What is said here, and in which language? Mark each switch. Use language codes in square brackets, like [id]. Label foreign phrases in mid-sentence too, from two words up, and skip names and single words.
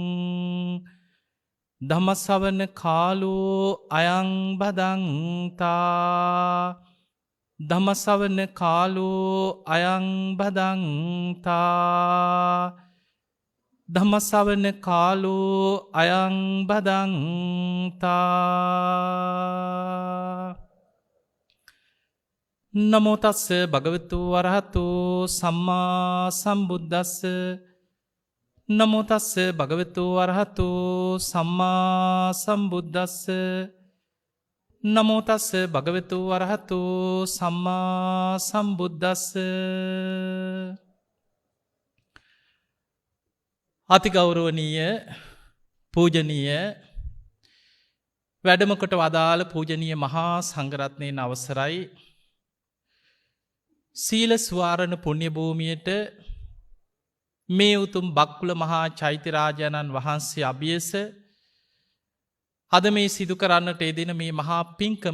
[pi] ධම්මසවන කාලෝ අයං බදන්තා ධම්මසවන කාලෝ අයං බදන්තා ධම්මසවන කාලෝ අයං බදන්තා නමෝ තස්ස භගවතු වරහතු සම්මා සම්බුද්දස්ස නමෝ තස්ස භගවතු වරහතු සම්මා සම්බුද්දස්ස නමෝ තස්ස භගවතු වරහතු සම්මා සම්බුද්දස්ස [si] අතිගෞරවනීය පූජනීය වැඩම කොට වදාළ පූජනීය මහා සංඝරත්නයන් අවසරයි සීල ස්වාරණ පුණ්‍ය භූමියට මේ උතුම් බක්කුල මහා චෛත්‍යරාජාණන් වහන්සේ අභියස අද මේ සිදු කරන්නට යෙදෙන මේ මහා පින්කම